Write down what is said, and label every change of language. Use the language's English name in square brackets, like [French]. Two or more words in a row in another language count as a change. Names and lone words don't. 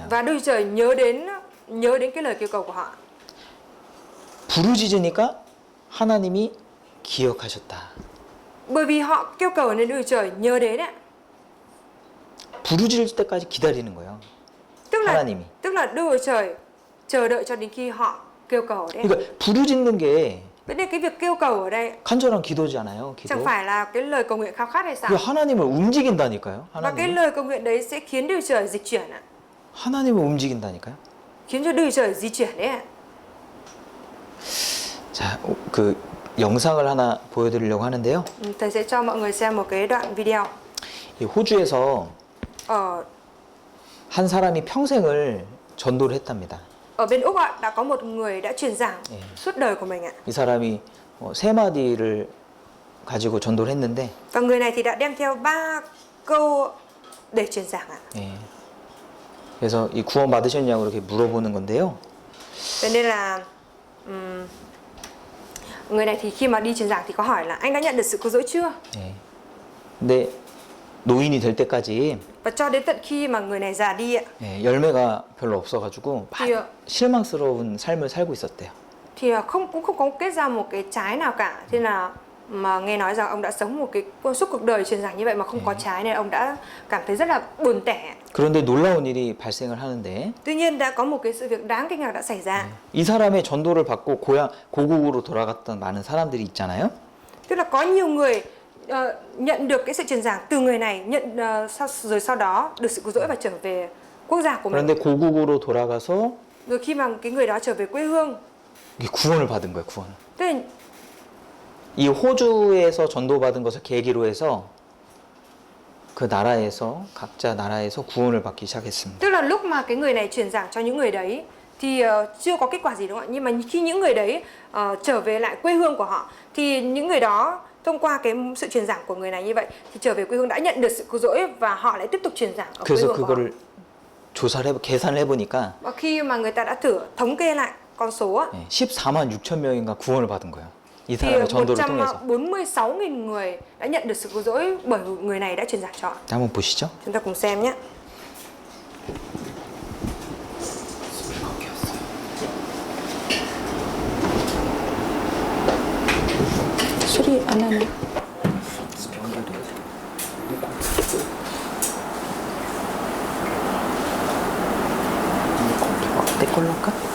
[Vietnamese] Và Đức Chúa Trời nhớ đến cái lời kêu cầu của họ. [Korean] 부르짖으니까 하나님이 기억하셨다. [Vietnamese] Bởi vì họ kêu cầu nên Đức Chúa Trời nhớ đến ạ. [Korean] 부르짖을 때까지 기다리는 거예요. [Vietnamese] Tức [Korean] 하나님이. [Vietnamese] là Đức Chúa Trời chờ đợi cho đến khi họ kêu cầu đấy. [Korean] 그러니까 부르짖는 게 [Vietnamese] Vậy nên cái việc kêu cầu ở đây [Korean] 간절한 기도잖아요. 기도. [Vietnamese] chẳng phải là cái lời cầu nguyện khao khát hay sao? [Korean] 그 하나님을 움직인다니까요. [Vietnamese] Và cái [Korean] 하나님. [Vietnamese] lời cầu nguyện đấy sẽ khiến Đức Chúa Trời dịch chuyển ạ. [Korean] 하나님을 움직인다니까요. [Vietnamese] Khiến cho Đức Chúa Trời di chuyển đấy ạ. [Korean] 자, 그 영상을 하나 보여드리려고 하는데요. [Vietnamese] Thầy sẽ cho mọi người xem một cái đoạn video. [Korean] 이 호주에서 [Vietnamese] Ở [Korean] 한 사람이 평생을 전도를 했답니다. [Vietnamese] ở bên Úc ạ, đã có một người đã truyền giảng [Korean] 예. [Vietnamese] suốt đời của mình ạ. [Korean] 이 사람이 세 마디를 가지고 전도를 했는데, [Vietnamese] Và người này thì đã đem theo 3 câu để truyền giảng ạ. [Korean] 예. 그래서 이 구원 받으셨냐고 이렇게 물어보는 건데요. [Vietnamese] Vậy nên là người này thì khi mà đi truyền giảng thì có hỏi là anh đã nhận được sự cứu rỗi chưa? [Korean] 예. 근데 노인이 될 때까지 [Vietnamese] Và cho đến tận khi mà người này già đi ạ, [Korean] 예, 열매가 별로 없어가지고 [Vietnamese] thì [Korean] 실망스러운 삶을 살고 있었대요. [Vietnamese] thì cũng không có kết ra một cái trái nào cả. Thế là mà nghe nói rằng ông đã sống một cái suốt cuộc đời truyền giảng như vậy mà không có trái nên ông đã cảm thấy rất là buồn tẻ. [Korean] 그런데 놀라운 일이 발생을 하는데, [Vietnamese] Tuy nhiên đã có một cái sự việc đáng kinh ngạc đã xảy ra. [Korean] 이 사람의 전도를 받고 고국으로 돌아갔던 많은 사람들이 있잖아요. [Vietnamese] Tức là có nhiều người nhận được cái sự truyền giảng từ người này, rồi sau đó được sự cứu rỗi và trở về quốc gia của mình. [Korean] 그런데 고국으로 돌아가서 [Vietnamese] Rồi khi mà cái người đó trở về quê hương, [Korean] 이게 구원을 받은 거예요. 구원을. [Vietnamese] tức là [Korean] 이 호주에서 전도받은 것을 계기로 해서 그 나라에서 각자 나라에서 구원을 받기 시작했습니다. [Vietnamese] tức là lúc mà cái người này truyền giảng cho những người đấy thì chưa có kết quả gì đúng không ạ? Nhưng mà khi những người đấy trở về lại quê hương của họ thì những người đó thông qua cái sự truyền giảng của người này như vậy thì trở về quê hương đã nhận được sự cứu rỗi và họ lại tiếp tục truyền giảng ở quê [Korean] 그래서 [Vietnamese] hương của họ. [Korean] 그거를 계산을 해보니까 [Vietnamese] Và khi mà người ta đã thử thống kê lại con số á, [Korean] 14만 6천 명인가 구원을 받은 거예요. 이 [Vietnamese] thì [Korean] 사람의 전도를 통해서. [Vietnamese] 146.000 người đã nhận được sự cứu rỗi bởi người này đã truyền giảng cho họ. [Korean] 한번 보시죠. [Vietnamese] Chúng ta cùng xem nhé. [Korean] 소리 안 나네. 내 걸로 할까?